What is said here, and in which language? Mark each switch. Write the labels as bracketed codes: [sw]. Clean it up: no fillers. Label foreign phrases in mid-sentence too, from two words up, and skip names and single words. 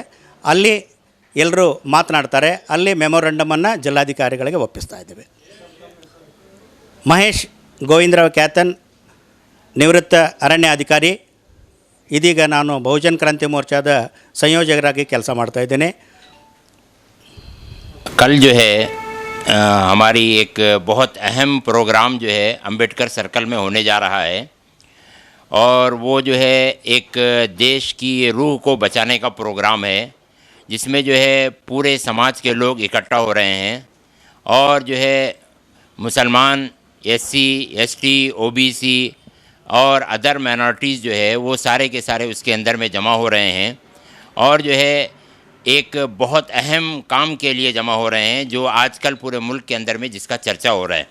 [kn] ಅಲ್ಲಿ ಎಲ್ಲರೂ ಮಾತನಾಡ್ತಾರೆ. ಅಲ್ಲಿ ಮೆಮೊರಂಡಮನ್ನು ಜಿಲ್ಲಾಧಿಕಾರಿಗಳಿಗೆ ಒಪ್ಪಿಸ್ತಾ ಇದ್ದೇವೆ. ಮಹೇಶ್ ಗೋವಿಂದರಾವ್ ಕ್ಯಾತನ್ ನಿವೃತ್ತ ಅರಣ್ಯಾಧಿಕಾರಿ. ಇದೀಗ ನಾನು ಬಹುಜನ್ ಕ್ರಾಂತಿ ಮೋರ್ಚಾದ ಸಂಯೋಜಕರಾಗಿ ಕೆಲಸ ಮಾಡ್ತಾ ಇದ್ದೇನೆ. [hi] कल जो है हमारी एक बहुत अहम प्रोग्राम जो है अंबेडकर सर्कल में होने जा रहा है और वो जो है एक देश की रूह को बचाने का प्रोग्राम है, जिसमें जो है पूरे समाज के लोग इकट्ठा हो रहे हैं और जो है मुसलमान, SC, ST, OBC और [en] other minorities [hi] जो है वो सारे के सारे उसके अंदर में जमा हो रहे हैं और जो है एक बहुत अहम काम के लिए जमा हो रहे हैं जो आजकल पूरे मुल्क के अंदर में जिसका चर्चा हो रहा है।